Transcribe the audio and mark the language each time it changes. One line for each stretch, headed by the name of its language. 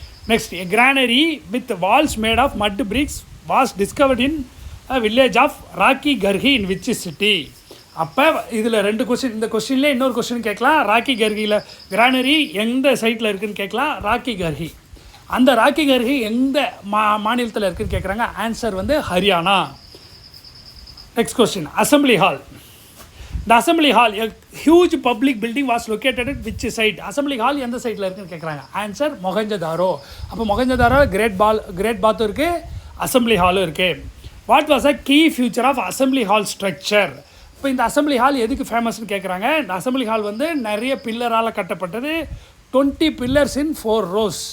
English: Next, a granary with walls made of mud bricks was discovered in village of Rakhigarhi in which city?
Tamil: அப்போ இதில் 2 question. இந்த கொஸ்டின்லேயே இன்னொரு question கேட்கலாம். ராக்கி கர்ஹியில் கிரானரி எந்த சைட்டில் இருக்குதுன்னு கேட்கலாம். ராக்கி கர்ஹி. அந்த ராக்கி கர்ஹி எந்த மாநிலத்தில் இருக்குதுன்னு கேட்குறாங்க. ஆன்சர் வந்து Haryana. Next question. Assembly hall.
English: The assembly hall, a huge public building was located at which site?
Tamil: Assembly hall எந்த சைட்டில் இருக்குன்னு கேட்குறாங்க. ஆன்சர் மொஹஞ்சதாரோ. அப்போ மொஹஞ்சதாரோ கிரேட் பாத்தும் இருக்குது, அசம்பிளி ஹாலும் இருக்குது.
English: What was a key feature of assembly hall structure?
Tamil: இப்போ இந்த அசம்பிளி ஹால் எதுக்கு ஃபேமஸ்ன்னு கேட்குறாங்க. இந்த அசம்பிளி ஹால் வந்து நிறைய பில்லரால் கட்டப்பட்டது.
English: 20 pillars in 4 rows.